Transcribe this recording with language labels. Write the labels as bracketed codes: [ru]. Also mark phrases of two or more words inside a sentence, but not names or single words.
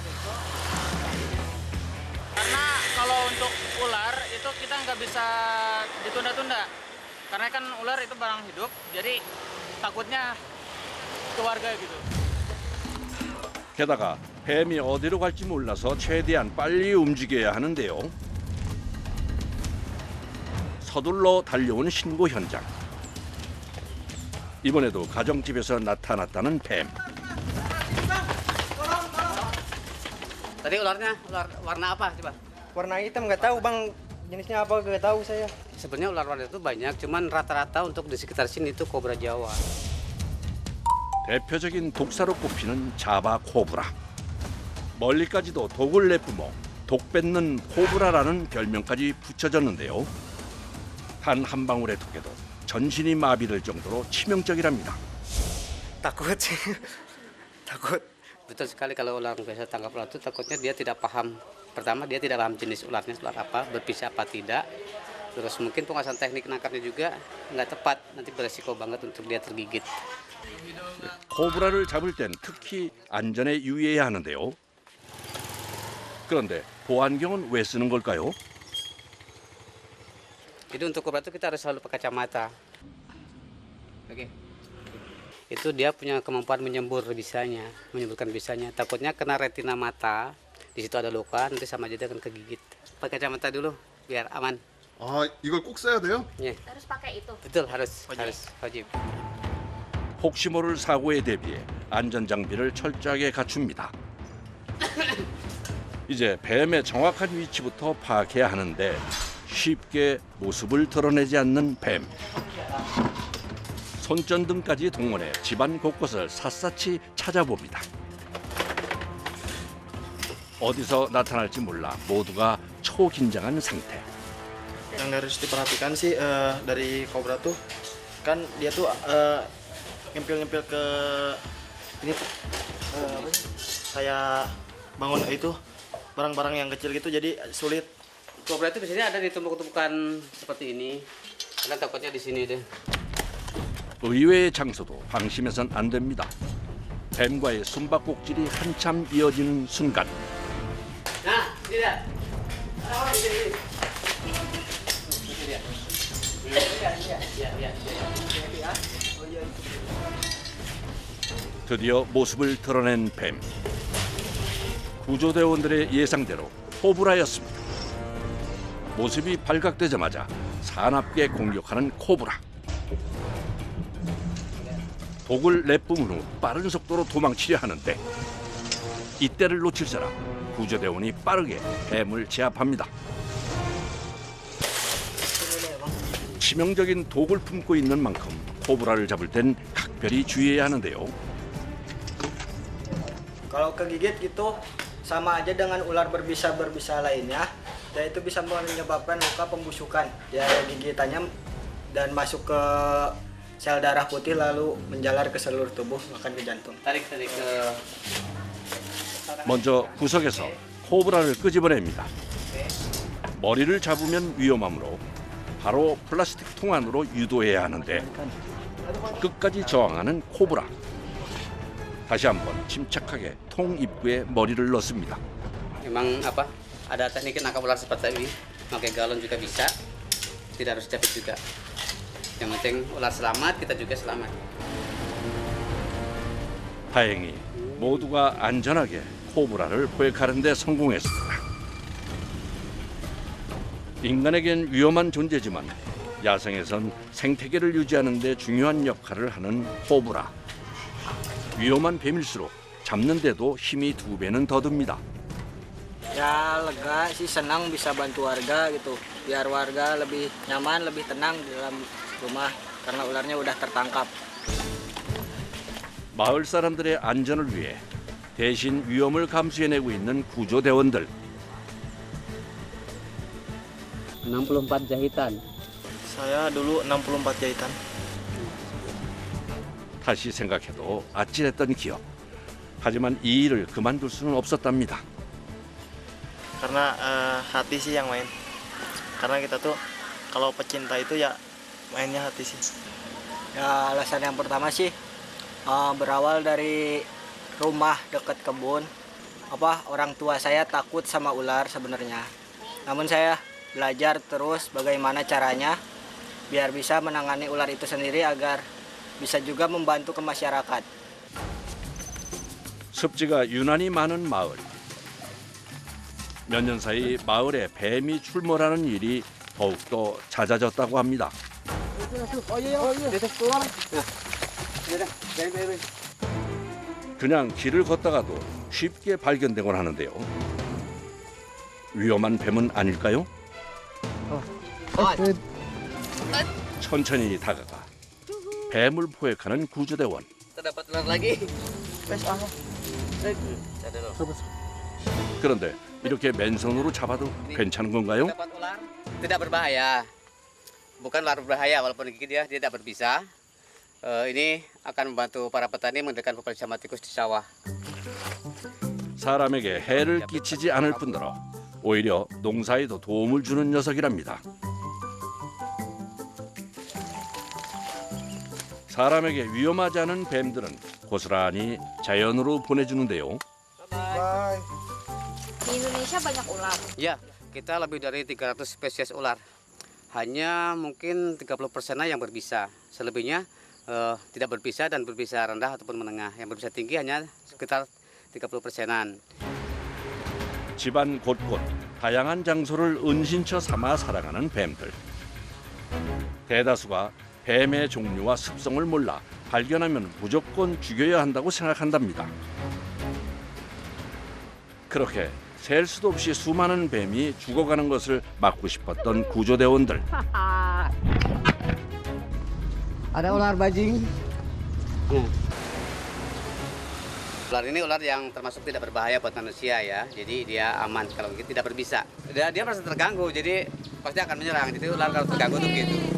[id] Karena kalau untuk ular itu kita nggak bisa ditunda-tunda. Karena kan ular itu barang hidup, jadi takutnya keluarga gitu. [ko] 게다가 뱀이 어디로 갈지 몰라서 최대한 빨리 움직여야 하는데요. 서둘러 달려온 신고 현장. 이번에도 가정집에서 나타났다는 뱀. [id] Tadi ular warna apa coba? Warna hitam nggak tahu bang, jenisnya apa nggak tahu saya. Sebenarnya ular-ular itu banyak, cuman rata-rata untuk di sekitar sini itu kobra Jawa. [ko] 대표적인 독사로 꼽히는 자바 코브라. 멀리까지도 독을 내뿜어 독 뱉는 코브라라는 별명까지 붙여졌는데요. 단 한 방울의 독에도 전신이 마비될 정도로 치명적이랍니다. [id] Takut sih, takut. Betul sekali kalau ular biasa tangkap ular itu takutnya dia tidak paham. Pertama dia tidak paham jenis ularnya ular apa, berpisah apa tidak. Terus mungkin penguasaan teknik nangkapnya juga nggak tepat, nanti beresiko banget untuk dia tergigit. [ko] 코브라를 잡을 땐 특히 안전에 유의해야 하는데요. 그런데 보안경은 왜 쓰는 걸까요? [id] Jadi untuk kobra itu kita harus selalu pakai kacamata. Oke. Itu dia punya kemampuan menyemburkan bisanya. Takutnya kena retina mata, di situ ada luka, nanti sama aja dia akan kegigit. Pakai kacamata dulu biar aman. [ko] 아, 이걸 꼭 써야 돼요? 예. [id] Harus pakai itu. Betul harus wajib. [ko] 혹시 모를 사고에 대비해 안전 장비를 철저하게 갖춥니다. 이제 뱀의 정확한 위치부터 파악해야 하는데 쉽게 모습을 드러내지 않는 뱀. 손전등까지 동원해 집안 곳곳을 샅샅이 찾아봅니다. 어디서 나타날지 몰라 모두가 초긴장한 상태. [id] Yang harus diperhatikan sih dari kobra tuh kan dia tuh ngempil-ngempil ke ini tuh apa sih? Kayak bangun itu barang-barang yang kecil gitu jadi sulit. Kobra itu biasanya ada di tumpuk-tumpukan seperti ini. Karena takutnya di sini deh. [ko] 의외의 장소도 방심해선 안 됩니다. 뱀과의 숨바꼭질이 한참 이어지는 순간 [id] Nah, ini dia. Oh, ini. [ko] 드디어 모습을 드러낸 뱀. 구조대원들의 예상대로 코브라였습니다. 모습이 발각되자마자 사납게 공격하는 코브라. 독을 내뿜은 후 빠른 속도로 도망치려 하는데 이때를 놓칠 사람 구조대원이 빠르게 뱀을 제압합니다. 치명적인 독을 품고 있는 만큼 코브라를 잡을 땐 각별히 주의해야 하는데요. [id] Kalau kegigit gitu sama aja dengan ular berbisa lainnya, dan itu bisa menyebabkan luka pembusukan. Ya gigitannya dan masuk ke sel darah putih lalu menjalar ke seluruh tubuh bahkan ke jantung. Tarik ke [ko] 먼저 구석에서 코브라를 끄집어냅니다. 머리를 잡으면 위험하므로 바로 플라스틱 통 안으로 유도해야 하는데 끝까지 저항하는 코브라. 다시 한번 침착하게 통 입구에 머리를 넣습니다. [id] Memang apa? Ada teknik nangkap ular seperti ini. Pakai galon juga bisa. Tidak harus capit juga. Yang penting ular selamat, kita juga selamat. [ko] 다행히 모두가 안전하게 코브라를 포획하는 데 성공했습니다. 인간에겐 위험한 존재지만 야생에선 생태계를 유지하는 데 중요한 역할을 하는 코브라. 위험한 뱀일수록 잡는 데도 힘이 2배는 더 듭니다. [id] Ya lega sih, senang bisa bantu warga gitu. Biar warga lebih nyaman, lebih tenang di dalam rumah karena ularnya udah tertangkap. [ko] 마을 사람들의 안전을 위해 대신 위험을 감수해내고 있는 구조대원들. [id] 64 jahitan. Saya dulu 64 jahitan. [ko] 다시 생각해도 아찔했던 기억. 하지만 이 일을 그만둘 수는 없었답니다. [id] Karena hati sih yang main. Karena kita tuh kalau pecinta itu ya mainnya hati sih. Ya alasan yang pertama sih berawal dari rumah dekat kebun. Orang tua saya takut sama ular sebenarnya. Namun saya belajar terus bagaimana caranya biar bisa menangani ular itu sendiri agar bisa juga membantu ke masyarakat. [ko] 습지가 유난히 많은 마을. 몇 년 사이 마을에 뱀이 출몰하는 일이 더욱더 잦아졌다고 합니다. 그냥 길을 걷다가도 쉽게 발견되곤 하는데요. 위험한 뱀은 아닐까요? 천천히 다가가 뱀을 포획하는 구조대원. [id] Terdapat ular lagi. [ko] 그런데 이렇게 맨손으로 잡아도 괜찮은 건가요? [id] Dapat ular tidak berbahaya. Bukan ular berbahaya, walaupun gigit dia tidak berbisa. Ini akan membantu para petani mengendalikan populasi hama tikus di sawah. [ko] 사람에게 해를 끼치지 않을 뿐더러 오히려 농사에도 도움을 주는 녀석이랍니다. 사람에게 위험하지 않은 뱀들은 고스란히 자연으로 보내주는데요. [id] Di Indonesia banyak ular. Ya, kita lebih dari 300 spesies ular. Hanya mungkin 30%-nya yang berbisa. Selebihnya tidak berbisa dan berbisa rendah ataupun menengah. Yang berbisa tinggi hanya sekitar 30%-an. [ko] 집안 곳곳 다양한 장소를 은신처 삼아 살아가는 뱀들. 대다수가 뱀의 종류와 습성을 몰라 발견하면 무조건 죽여야 한다고 생각한답니다. 그렇게 셀 수도 없이 수많은 뱀이 죽어가는 것을 막고 싶었던 구조대원들. [id] Ada ular bajing. Ular ini ular yang termasuk tidak berbahaya buat manusia ya. Jadi dia aman kalau tidak berbisa. Dia merasa terganggu, jadi pasti akan menyerang. Jadi ular kalau terganggu tuh gitu.